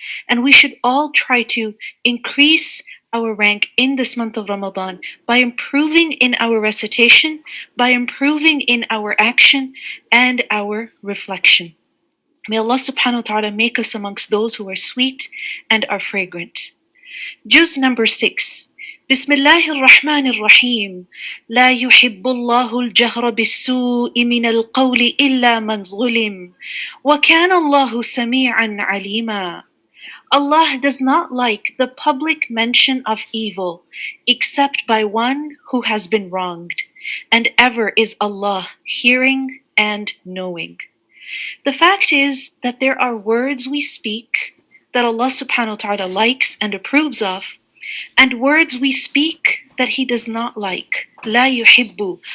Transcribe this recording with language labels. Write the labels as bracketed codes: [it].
[en] And we should all try to increase our rank in this month of Ramadan by improving in our recitation, by improving in our action and our reflection. May Allah subhanahu wa ta'ala make us amongst those who are sweet and are fragrant. Juz number 6. [ar] بسم الله الرحمن الرحيم لا يحب الله الجهر بالسوء من القول إلا من ظلم وكان الله سميعا عليما. [en] Allah does not like the public mention of evil except by one who has been wronged, and ever is Allah hearing and knowing. The fact is that there are words we speak that Allah subhanahu wa ta'ala likes and approves of, and words we speak that He does not like. [ar] La yuhibbu.